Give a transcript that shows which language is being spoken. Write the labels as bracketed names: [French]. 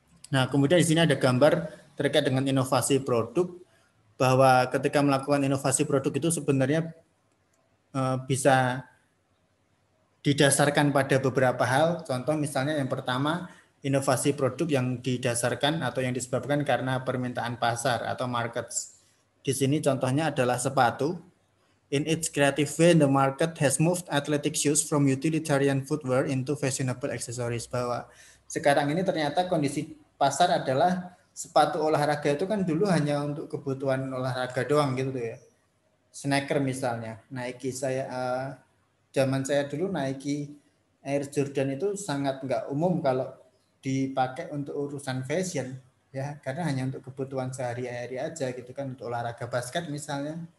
[Indonesian] Nah, kemudian di sini ada gambar terkait dengan inovasi produk, bahwa ketika melakukan inovasi produk itu sebenarnya bisa didasarkan pada beberapa hal. Contoh misalnya yang pertama, inovasi produk yang didasarkan atau yang disebabkan karena permintaan pasar atau markets. Di sini contohnya adalah sepatu. [English] In its creative way, the market has moved athletic shoes from utilitarian footwear into fashionable accessories. [Indonesian] Bahwa sekarang ini ternyata kondisi pasar adalah sepatu olahraga itu kan dulu hanya untuk kebutuhan olahraga doang gitu ya. Sneaker misalnya, Nike zaman saya dulu Nike Air Jordan itu sangat nggak umum kalau dipakai untuk urusan fashion ya, karena hanya untuk kebutuhan sehari-hari aja gitu kan, untuk olahraga basket misalnya.